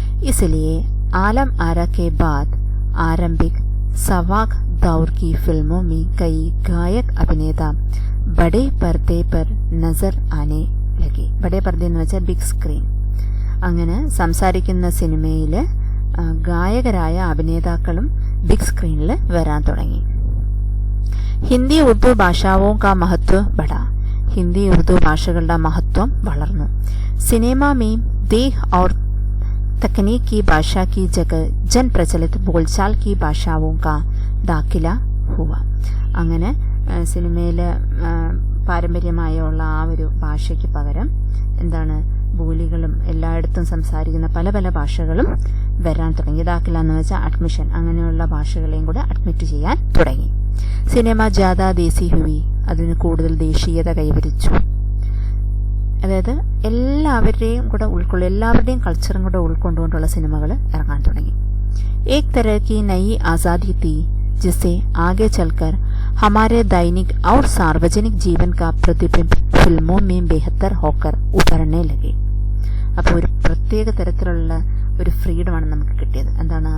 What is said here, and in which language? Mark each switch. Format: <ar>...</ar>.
<hi>इसलिए आलम आरा के बाद आरंभिक सवाक दौर की फिल्मों में कई गायक अभिनेता बड़े पर्दे पर नजर आने लगे. बड़े पर्दे</hi> <ml>എന്ന് വെച്ചാൽ ബിഗ് സ്ക്രീൻ. അങ്ങനെ സംസാരിക്കുന്ന സിനിമയിൽ ഗായകരായ അഭിനേതാക്കളും ബിഗ് സ്ക്രീനിൽ വരാൻ തുടങ്ങി.</ml> <hi>ഹിന്ദി ഉർദു ഭാഷാവോ കാ മഹത്വ ബഡ.</hi> <ml>ഹിന്ദി ഉർദു ഭാഷകളുടെ മഹത്വം വളർന്നു.</ml> <hi>സിനിമ में देह और तकनीक की भाषा की जगह जन प्रचलित बोलचाल की भाषाओं का दाखिला हुआ.</hi> <ml>അങ്ങനെ സിനിമയിൽ പാരമ്പര്യമായുള്ള ആ ഒരു ഭാഷയ്ക്ക് പകരം എന്താണ് ബോലികളും എല്ലായിടത്തും സംസാരിക്കുന്ന പല പല ഭാഷകളും വരാൻ തുടങ്ങി. ദാഖില എന്ന് വെച്ചാൽ അഡ്മിഷൻ, അങ്ങനെയുള്ള ഭാഷകളെയും കൂടെ അഡ്മിറ്റ് ചെയ്യാൻ തുടങ്ങി.</ml> <hi>സിനിമ ജാദാ ദേശി ഹുവി,</hi> <ml>അതിന് കൂടുതൽ ദേശീയത കൈവരിച്ചു. അതായത് എല്ലാവരുടെയും കൾച്ചറും കൂടെ ഉൾക്കൊണ്ടുകൊണ്ടുള്ള സിനിമകൾ ഇറങ്ങാൻ തുടങ്ങി.</ml> <hi>एक तरह की नई आज़ादी थी जिससे आगे चलकर हमारे दैनिक और सार्वजनिक जीवन का प्रतिबिंब फिल्मों में बेहतर होकर उभरने लगे.</hi> <ml>അപ്പോൾ ഒരു പ്രത്യേക തരത്തിലുള്ള ഒരു ഫ്രീഡമാണ് നമുക്ക് കിട്ടിയത്. എന്താണ്?</ml>